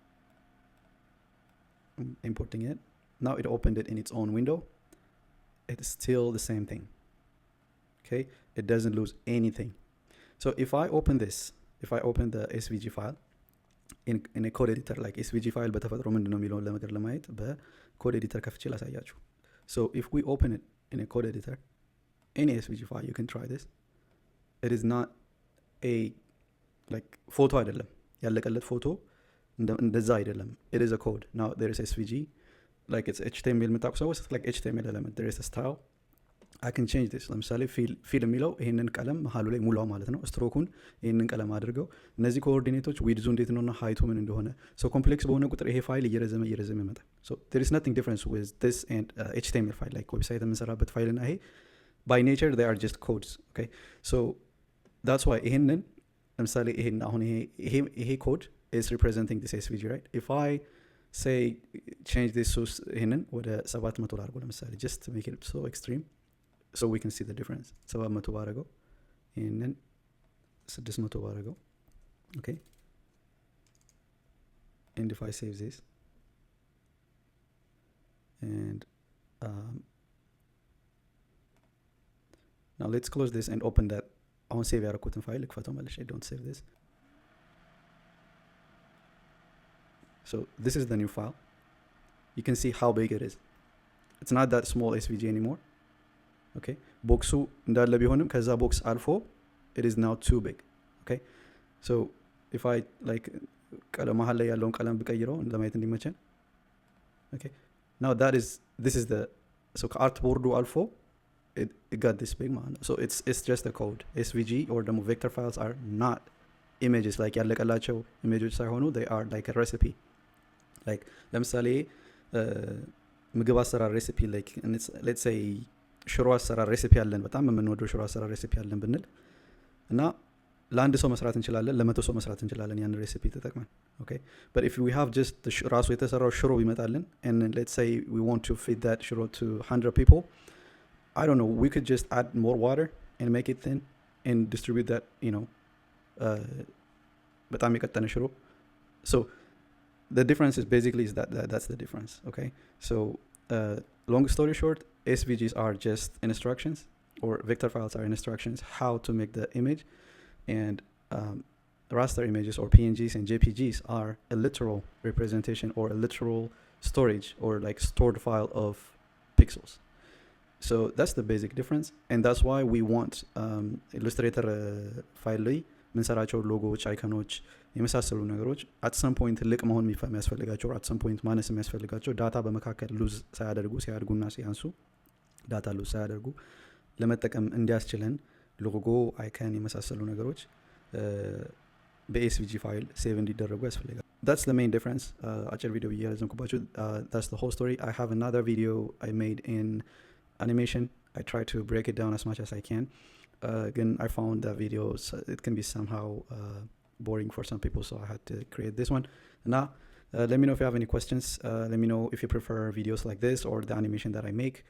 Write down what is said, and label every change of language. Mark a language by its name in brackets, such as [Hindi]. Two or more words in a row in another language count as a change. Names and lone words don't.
[English] I'm importing it. Now it opened it in its own window. It's still the same thing. Okay, it doesn't lose anything. So if I open this, if I open the SVG file in a code editor, like SVG file [Amharic] በተፈጥሮ ምንድነው የሚለውን ለመገር ለማየት በኮድ ኤዲተር ከፍቼ ላሳያችሁ. [English] So if we open it in a code editor, any SVG file, you can try this. It is not a like photo [Amharic] አይደለም ያለቀለት ፎቶ እንደዛ አይደለም. [English] It is a code. Now there is SVG, like it's HTML [Amharic] የምታውቁ ሰዎች [English] like HTML element, there is a style. I can change this. [Amharic] ለምሳሌ ፊል የሚለው ይሄንን ቀለም መሀሉ ላይ ሙላው ማለት ነው። ስትሮኩን ይሄንን ቀለም አድርገው እነዚህ ኮኦርዲኔቶች ዊድዙ እንዴት ነውና ሃይቱ ምን እንደሆነ so ኮምፕሌክስ በሆነ ቁጥር ይሄ ፋይል እየረዘመ ይመጣል. [English] So there is nothing difference with this and HTML file, like [Amharic] ዌብሳይት የምንሰራበት ፋይል እና ይሄ [English] by nature they are just codes. Okay, so that's why [Amharic] ይሄንን ለምሳሌ ይሄን አሁን ይሄ [English] code is representing this SVG, right? If I say change this so [Amharic] ይሄንን ወደ 700 ላድርገው ለምሳሌ, [English] just to make it so extreme so we can see the difference. [Amharic] 700 ባደረገው ይሄንን 600 ባደረገው. [English] Okay, and if I save this and now let's close this and open that. I won't save [Amharic] ያደረኩትን ፋይል ልክፈተው መልሼ. [English] Don't save this. So this is the new file. You can see how big it is. It's not that small SVG anymore. [Amharic] Okay, ቦክሱ እንዳለ ቢሆንም ከዛ ቦክስ አልፎ [English] it is now too big. Okay, so if I like [Amharic] ቀለም መሀል ላይ ያለውን ቀለም ብቀይረው ለማየት እንዲመቸን. [English] Okay, now this is the, so [Amharic] ከአርት ቦርዱ አልፎ [English] it got this big man. So it's just a code. SVG or the vector files are not images like ያለቀላቸው images ሳይሆኑ they are like a recipe. [Amharic] Like ለምሳሌ ምግብ አሰራር ሬሲፒ, [English] like let's say [Amharic] ሽሮ አሰራር ሬሲፒ አለን, በጣም የምንወደው ሽሮ አሰራር ሬሲፒ አለን ብንል እና ለአንድ ሰው መስራት እንችላለን, ለመቶ ሰው መስራት እንችላለን ያን ሬሲፒ ተጠቅመን. [English] Okay, but if we have just [Amharic] ራሱ የተሰራው ሽሮ ቢመጣልን [English] and let's say we want to feed that ሽሮ to 100 people, I don't know, we could just add more water and make it thin and distribute that, you know, [Amharic] በጣም የቀጠነ ሽሮ. [English] So the difference is basically is that's the difference. Okay, so long story short, SVGs are just instructions, or vector files are instructions how to make the image, and raster images or PNGs and JPGs are a literal representation or a literal storage or like stored file of pixels. So that's the basic difference, and that's why we want Illustrator file [Amharic] ላይ ምንሰራቸው ሎጎዎች፣ አይኮኖች የመሳሰሉ ነገሮች [English] at some point [Amharic] ትልቅ መሆን የሚያስፈልጋቸው [English] at some point [Amharic] ማነስ የሚያስፈልጋቸው ዳታ በመካከል ሉዝ ሳያደርጉ ሲያድጉና ሲያንሱ ዳታ ሉዝ ሳያደርጉ ለመጠቀም እንዲያስችለን ሎጎ፣ አይኮን የመሳሰሉ ነገሮች በኤስቪጂ ፋይል ሴቭ እንዲደረጉ ያስፈልጋል. [English] That's the main difference. [Amharic] አጭር ቪዲዮ እያረዘምኩባችሁ, [English] that's the whole story. I have another video I made in animation. I try to break it down as much as I can. Again, I found that videos, it can be somehow boring for some people, so I had to create this one. Now, let me know if you have any questions. Let me know if you prefer videos like this or the animation that I make.